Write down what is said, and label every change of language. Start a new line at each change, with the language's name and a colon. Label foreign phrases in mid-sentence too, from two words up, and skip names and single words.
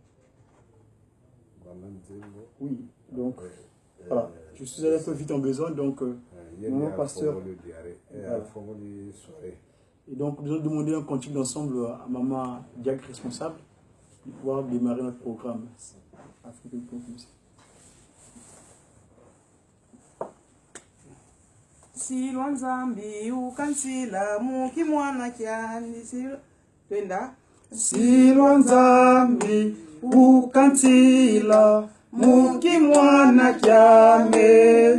French: Oui, donc voilà, je suis allé un peu vite en besoin, donc mon pasteur. Et donc nous allons demander un cantique d'ensemble à Maman Diac responsable de pouvoir démarrer notre programme.
Kongo: Silwa nzambi ukansila muki mwana kyani twenda Silwa nzambi ukansila muki mwana kyame